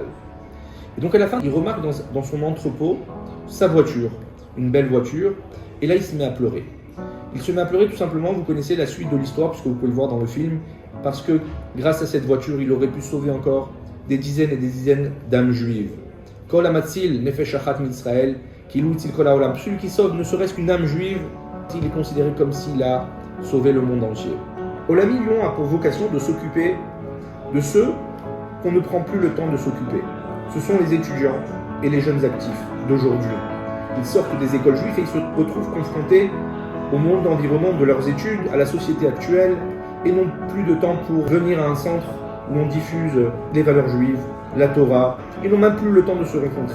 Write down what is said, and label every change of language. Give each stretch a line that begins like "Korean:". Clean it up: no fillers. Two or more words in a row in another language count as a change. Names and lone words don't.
French: Et donc à la fin, il remarque dans son entrepôt sa voiture, une belle voiture, et là il se met à pleurer. Il se met à pleurer tout simplement, vous connaissez la suite de l'histoire, puisque vous pouvez le voir dans le film, parce que grâce à cette voiture, il aurait pu sauver encore des dizaines et des dizaines d'âmes juives.
Hebrew: כל המציל נפש אחת מישראל, כאילו הציל כל העולם.
French: Celui qui sauve ne serait-ce qu'une âme juive, il est considéré comme s'il a sauvé le monde entier. Olami Lyon a pour vocation de s'occuper de ceux qu'on ne prend plus le temps de s'occuper. Ce sont les étudiants et les jeunes actifs d'aujourd'hui. Ils sortent des écoles juives et ils se retrouvent confrontés au monde environnant de leurs études, à la société actuelle, et n'ont plus de temps pour venir à un centre où on diffuse les valeurs juives, la Torah, et n'ont même plus le temps de se rencontrer.